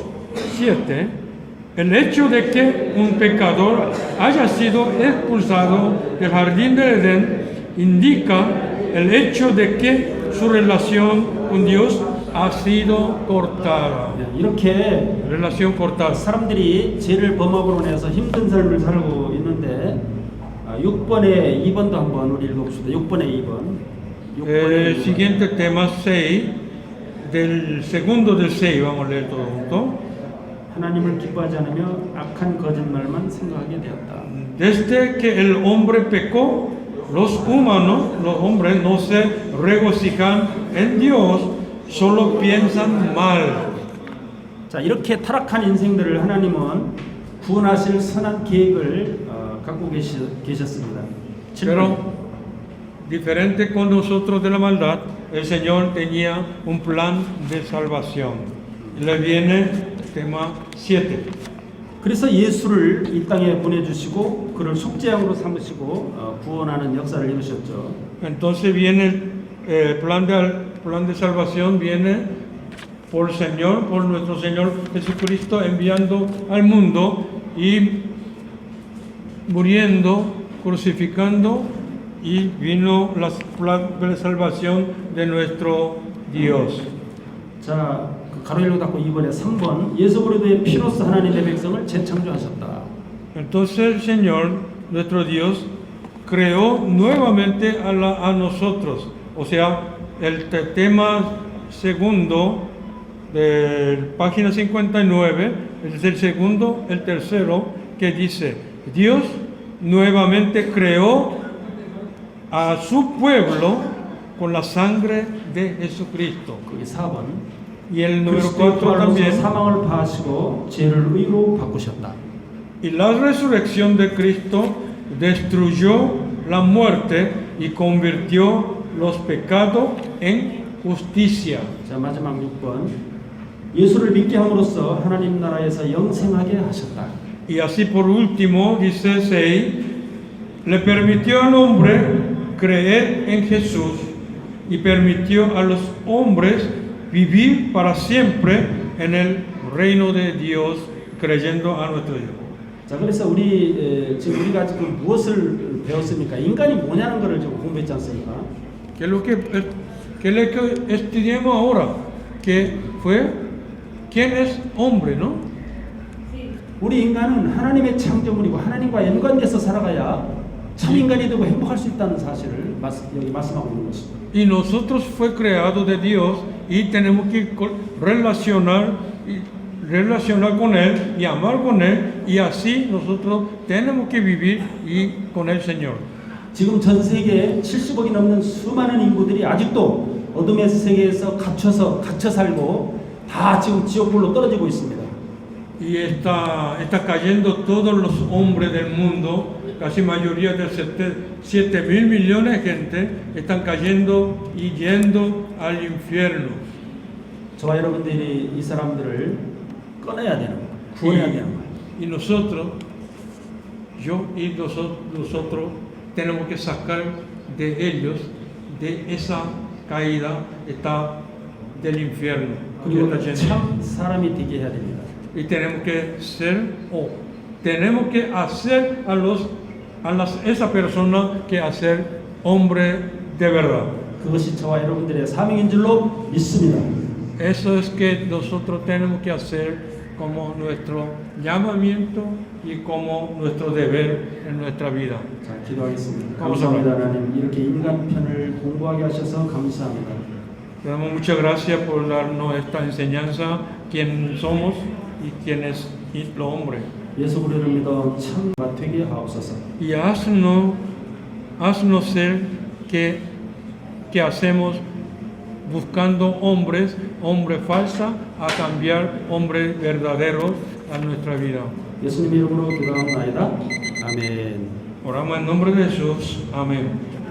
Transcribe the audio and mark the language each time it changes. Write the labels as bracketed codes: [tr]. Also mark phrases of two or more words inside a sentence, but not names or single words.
[es] 7, el hecho de que un pecador haya sido expulsado del jardín de Edén indica el hecho de que su relación con Dios ha sido cortada. [ko] 이렇게 [es] Relación cortada. [ko] 사람들이 죄를 범함으로 인해서 힘든 삶을 살고 있는데 6번에 2번도 한번 우리 읽어봅시다. 6번에 2번. [es] El siguiente tema 6, del segundo del 6, vamos a leer todo junto. [ko] 하나님을 기뻐하지 않으며 악한 거짓말만 생각하게 되었다. [es] Desde que el hombre pecó, los hombres no se regocijan en Dios, solo piensan mal. [ko] 자, 이렇게 타락한 인생들을 하나님은 구원하실 선한 계획을 갖고 계셨습니다. [es] Pero diferente con nosotros de la maldad, el Señor tenía un plan de salvación. Y le viene tema 7. [ko] 그래서 예수를 이 땅에 보내주시고 그를 속죄양으로 삼으시고 구원하는 역사를 이루셨죠. [es] Entonces viene el plan de salvación, viene por nuestro Señor Jesucristo, enviando al mundo y muriendo, crucificando, y vino la plan de salvación de nuestro Dios. [ko] 자, 가로 열고 닫고 2번에 3번 예수 그리스도의 피로써 하나님의 백성을 재창조하셨다. [es] Entonces el Señor, nuestro Dios, creó nuevamente a nosotros. O sea, el tema segundo de página 59 es el segundo, el tercero, que dice, Dios nuevamente creó a su pueblo con la sangre de Jesucristo. [ko] 거기 4번. [es] Y el número [ko] 그리스도의 4 부활로서 [es] también. [ko] 사망을 파하시고 죄를 의로 바꾸셨다. [es] Y la resurrección de Cristo destruyó la muerte y convirtió los pecados en justicia. [ko] 자, 마지막 6번. 예수를 믿게 함으로써 하나님 나라에서 영생하게 하셨다. [es] Y así por último, dice 6, le permitió al hombre creer en Jesús y permitió a los hombres vivir para siempre en el reino de Dios creyendo a nuestro Dios. [ko] 자, 그래서 지금 우리가 지금 무엇을 배웠습니까? 인간이 뭐냐는 것을 지금 공부했지 않습니까? [es] ¿Qué es lo que estudiamos ahora? Que fue, ¿quién es hombre, no? [ko] 우리 인간은 하나님의 창조물이고 하나님과 연관돼서 살아가야 참 인간이 되고 행복할 수 있다는 사실을 여기 말씀하고 있는 것입니다. [es] Y nosotros fue creado de Dios y tenemos que relacionar relacionar con Él y amar con Él, y así nosotros tenemos que vivir y con el Señor. [ko] 지금 전 세계에 70억이 넘는 수많은 인구들이 아직도 어둠의 세계에서 갇혀 살고 다 지금 지옥불로 떨어지고 있습니다. [es] Y está cayendo todos los hombres del mundo, casi mayoría de 7.000 millones de gente, están cayendo y yendo al infierno. [ko] 저와 여러분들이 이 사람들을 꺼내야 되는 거예요. 구원해야 되는 거예요. [es] Y nosotros, yo y nosotros tenemos que sacar de ellos, de esa caída, del infierno. que [ko] 그리고 [es] está yendo. [ko] 참 사람이 되게 해야 됩니다. [es] Y tenemos que tenemos que hacer esa persona que hacer hombre de verdad. [ko] 그것이 저와 여러분들의 사명인 줄로 믿습니다. [es] Eso es que nosotros tenemos que hacer como nuestro llamamiento y como nuestro deber en nuestra vida. [ko] 자, 기도하겠습니다. 감사합니다. 감사합니다, 하나님. 이렇게 인간편을 공부하게 하셔서 감사합니다. [es] Te damos muchas gracias por darnos esta enseñanza, quién somos y quién es el hombre. [ko] 예수 그리스도를 믿어 참가 되게 하옵소서. [es] Y haznos ser que hacemos buscando hombres falsas, a cambiar hombres verdaderos a nuestra vida. [ko] 예수님 이름으로 기도하옵나이다. 아멘. [es] Oramos en nombre de Jesús. Amén.